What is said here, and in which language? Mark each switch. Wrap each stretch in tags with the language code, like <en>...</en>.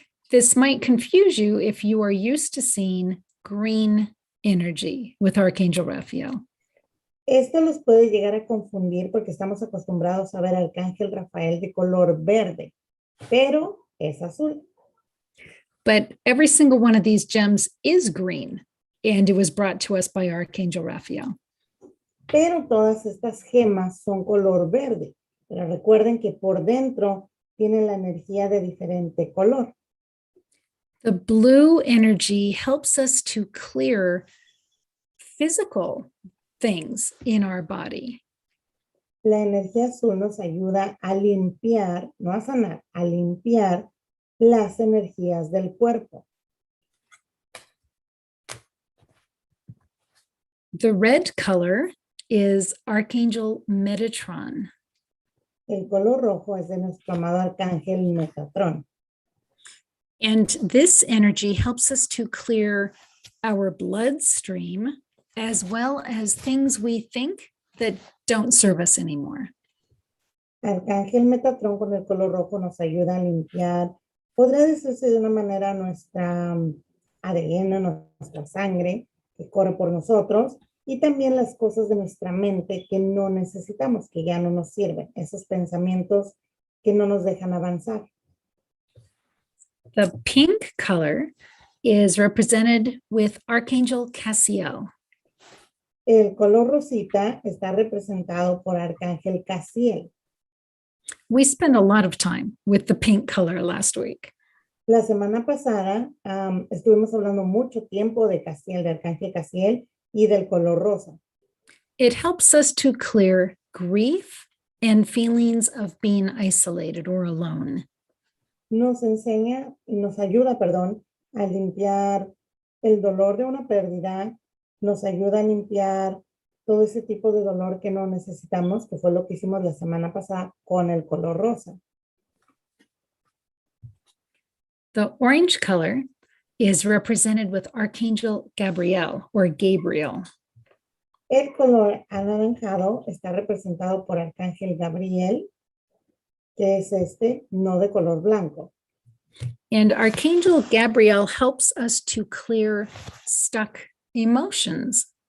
<en>This might confuse you if you are used to seeing green energy with Archangel Raphael.</en> <es>Esto los puede llegar a confundir porque estamos acostumbrados a ver al Arcángel Rafael de color verde, pero es azul.</es> <en>But every single one of these gems is green, and it was brought to us by Archangel Raphael.</en> <es>Pero todas estas gemas son color verde. Pero recuerden que por dentro tienen la energía de diferente color.</es> <en>The blue energy helps us to clear physical things in our body.</en> <es>La energía azul nos ayuda a limpiar, no a sanar, a limpiar las energías del cuerpo.</es> <en>The red color is Archangel Metatron.</en> <es>El color rojo es de nuestro amado Arcángel Metatrón.</es> <en>And this energy helps us to clear our bloodstream as well as things we think that don't serve us anymore.</en> <es>Arcángel Metatrón con el color rojo nos ayuda a limpiar, podría decirse de una manera nuestra ADN, nuestra sangre que corre por nosotros y también las cosas de nuestra mente que no necesitamos, que ya no nos sirven, esos pensamientos que no nos dejan avanzar.</es> <en>The pink color is represented with Archangel Raziel.</en> <es>El color rosita está representado por Arcángel Raziel.</es> <en>We spent a lot of time with the pink color last week.</en> <es>La semana pasada estuvimos hablando mucho tiempo de Raziel, de Arcángel Raziel y del color rosa.</es> <en>It helps us to clear grief and feelings of being isolated or alone.</en> <es>Nos enseña, nos ayuda, perdón, a limpiar el dolor de una pérdida, nos ayuda a limpiar todo ese tipo de dolor que no necesitamos, que fue lo que hicimos la semana pasada con el color rosa.</es> <en>The orange color is represented with Archangel Gabriel or Gabriel.</en> <es>El color anaranjado está representado por Arcángel Gabriel, que es no de color blanco.</es> <en>And Archangel Gabriel helps us to clear stuck emotions.</en>